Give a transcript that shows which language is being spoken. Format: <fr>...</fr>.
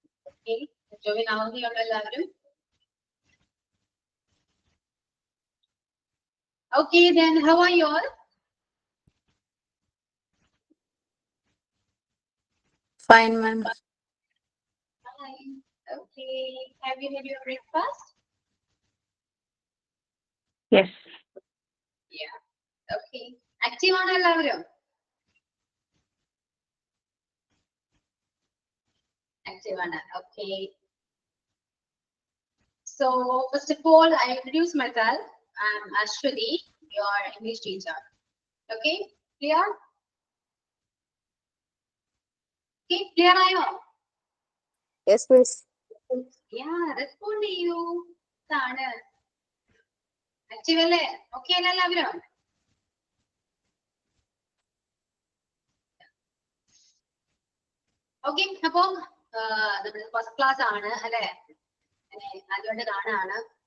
<ml>Okay, join ആവുകയുള്ള എല്ലാവരും.</ml> <en>Okay, then how are you all? Fine, ma'am. Fine. Okay, have you had your breakfast? Yes. Yeah. Okay.</en> <ml>Active ആണോ എല്ലാവരും? Active ആണ്. Okay.</ml> <en>So first of all, I introduce myself. I'm Ashwati, your English teacher. Okay, clear?</en> <ml>Okay, clear ആയോ?</ml> <en>Yes, miss.</en> <ml>Yeah, respond ചെയ്യൂ. ഇതാണ്. Active അല്ലേ? Okay അല്ലേ എല്ലാവരും? Okay, അപ്പോ നമ്മൾ ഫസ്റ്റ് ക്ലാസ് ആണ് അല്ലേ? അതുകൊണ്ട് കാണാണ്.</ml>